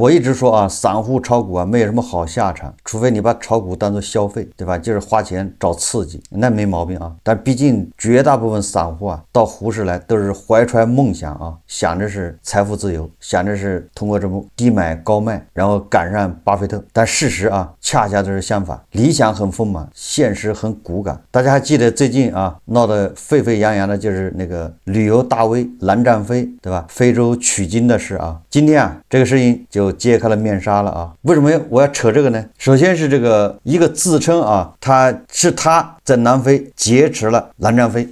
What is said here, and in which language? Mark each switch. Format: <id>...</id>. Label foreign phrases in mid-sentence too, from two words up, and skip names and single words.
<zh>我一直說啊，散戶炒股啊，沒有什麼好下場，除非你把炒股當作消費，對吧？就是花錢找刺激，那沒毛病啊。但畢竟絕大部分散戶啊，到胡適來都是懷揣夢想啊，想着是財富自由。由，想着是通過這部低買高賣，然後趕上巴菲特。但事實啊，恰恰就是相反，理想很丰满，現實很骨感。大家還記得最近啊闹得沸沸揚揚的就是那個旅遊大 V 蓝占飛，对吧？非洲取經的事啊，今天啊這個事情就揭開了面紗了啊。為什麼我要扯這個呢？首先是這個一個自稱啊，他在南非劫持了蓝占飛。</zh>